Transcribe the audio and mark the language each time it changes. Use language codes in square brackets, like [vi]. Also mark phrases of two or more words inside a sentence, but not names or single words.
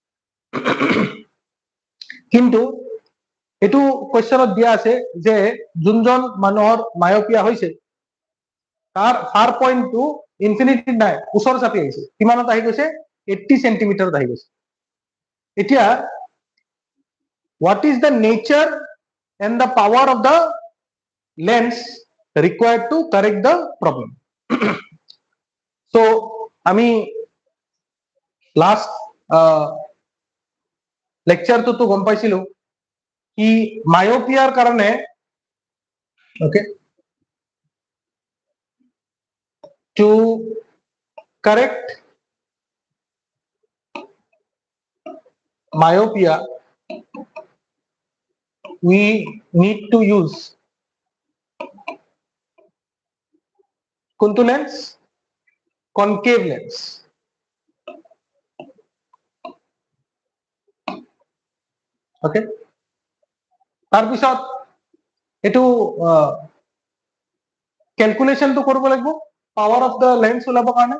[as] কিন্তু এটো কোৱেশ্চনত দিয়া আছে যে যোনজন মানুহৰ মায়োপিয়া হৈছে তাৰ [en] far pointটো [as] ইনফিনিটি নাই, ওচৰ চাপি আহিছে। কিমানত আহি গৈছে? 80 সেন্টিমিটাৰত আহি গৈছে। [en] এতিয়া what is the nature and the power of the lens required to correct the problem? [as] So আমি লাস্ট লেকচাৰটো গম পাইছিলো কি মায়োপিয়াৰ কাৰণে, ওকে, [en] to correct myopia we need to use [as] কোনটো লেন্স? কনকেভ লেন্স, ওকে? তাৰপিছত এটো ক্যালকুলেশনটো কৰিব লাগিব [en] power of the lens [as] ওলাবৰ কাৰণে।